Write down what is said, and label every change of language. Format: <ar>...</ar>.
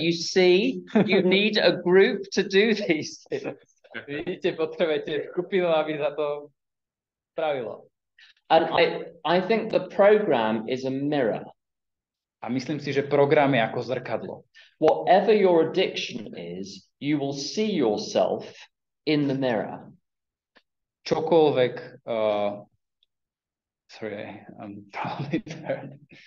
<en>You see, you need a group to do these things.</en> <sk>Vidíte, potrebujete skupinu, aby sa to spravilo.</sk> <en>And I think the program is a mirror.</en> <sk>A myslím si, že program je ako zrkadlo.</sk> <en>Whatever your addiction is, you will see yourself in the mirror.</en> <sk>Čokoľvek</sk> <en>sorry, I'm probably there.</en>